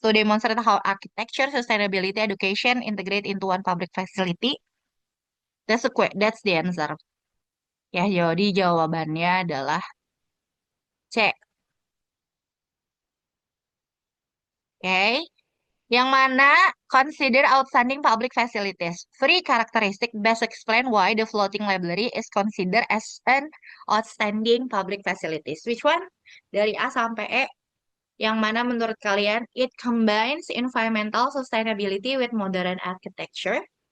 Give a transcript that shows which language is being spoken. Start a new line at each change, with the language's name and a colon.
English: To demonstrate how architecture, sustainability, education integrate into one public facility. That's the answer.
Indonesian: Ya, jadi jawabannya adalah C. Oke. Yang mana
English: consider outstanding public facilities. Three characteristic best explain why the floating library is considered as an outstanding public facilities. Which one?
Indonesian: Dari A sampai E. Yang mana menurut kalian
English: it combines environmental sustainability with modern architecture.